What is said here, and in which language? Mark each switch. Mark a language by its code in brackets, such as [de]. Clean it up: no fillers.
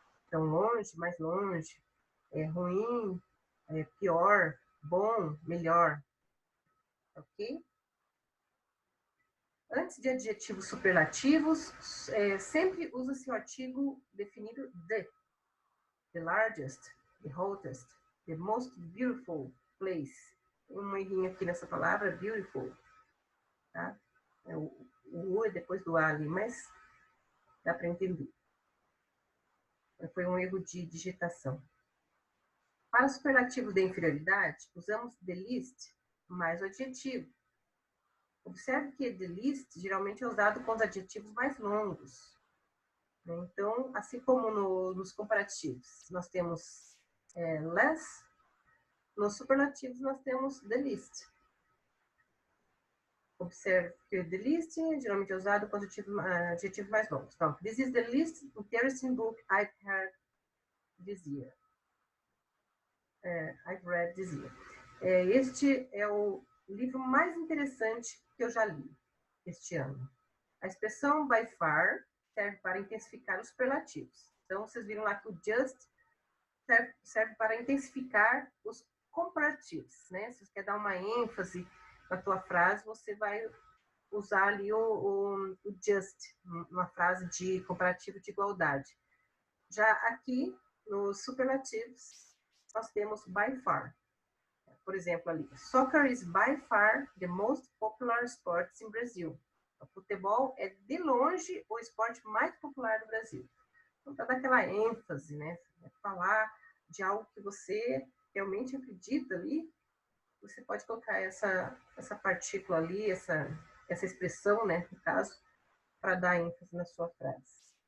[pt] Então, longe, mais longe, ruim, pior, bom, melhor. Ok? Antes de adjetivos superlativos, sempre usa-se o artigo definido de. [en] The largest, the hottest, the most beautiful place. [pt] Tem um errinho aqui nessa palavra, beautiful. Tá? O U é depois do A ali, mas dá para entender. Foi um erro de digitação. Para o superlativo de inferioridade, usamos the least mais o adjetivo. Observe que the least geralmente é usado com os adjetivos mais longos. Né? Então, assim como nos comparativos, nós temos less, nos superlativos nós temos the least. Observe que the least geralmente é usado com adjetivos mais longos. Então, [en] this is the least interesting book I've read this year. I've read this year. [pt] Este é o livro mais interessante que eu já li este ano. A expressão by far serve para intensificar os superlativos. Então, vocês viram lá que o just serve para intensificar os comparativos, né? Se você quer dar uma ênfase na tua frase, você vai usar ali o just, uma frase de comparativo de igualdade. Já aqui, nos superlativos, nós temos by far. Por exemplo, ali, [en] soccer is by far the most popular sport in Brazil. [pt] O futebol é, de longe, o esporte mais popular do Brasil. Então, para dar aquela ênfase, né? Falar de algo que você realmente acredita ali, você pode colocar essa partícula ali, essa expressão, né, no caso, para dar ênfase na sua frase.